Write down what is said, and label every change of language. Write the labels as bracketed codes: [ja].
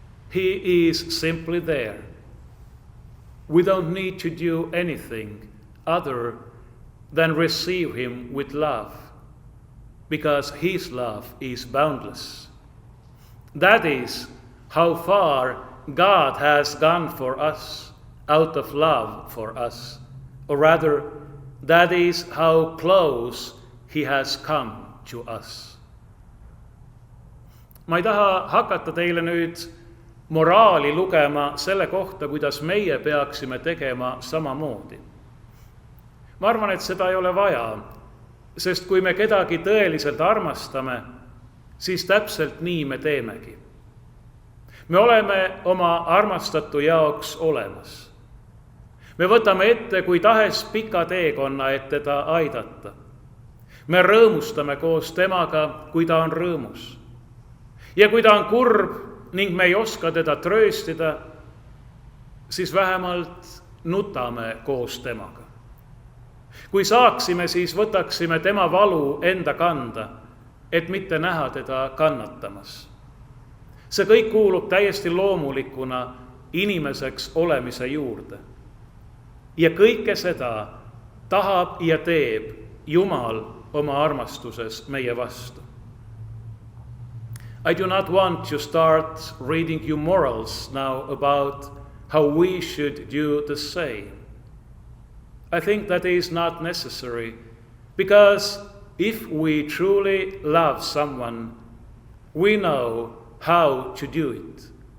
[en] He is simply there. We don't need to do anything other than receive him with love, because his love is boundless. That is how far God has gone for us, out of love for us. Or rather, that is how close he has come to us. [et] Ma ei taha hakata teile nüüd moraali lugema selle kohta, kuidas meie peaksime tegema samamoodi. Ma arvan, et seda ei ole vaja, sest kui me kedagi tõeliselt armastame, siis täpselt nii me teemegi. Me oleme oma armastatu jaoks olemas. Me võtame ette kui tahes pika teekonna, et teda aidata. Me rõõmustame koos temaga, kui ta on rõõmus. Ja kui ta on kurb ning me ei oska teda trööstida, siis vähemalt nutame koos temaga. Kui saaksime, siis võtaksime tema valu enda kanda, et mitte näha teda kannatamas. See kõik kuulub täiesti loomulikuna inimeseks olemise juurde. Ja kõike seda tahab ja teeb Jumal oma armastuses meie vastu. [en] I do not want to start reading you morals now about how we should do the same. I think that is not necessary, because if we truly love someone, we know how to do it.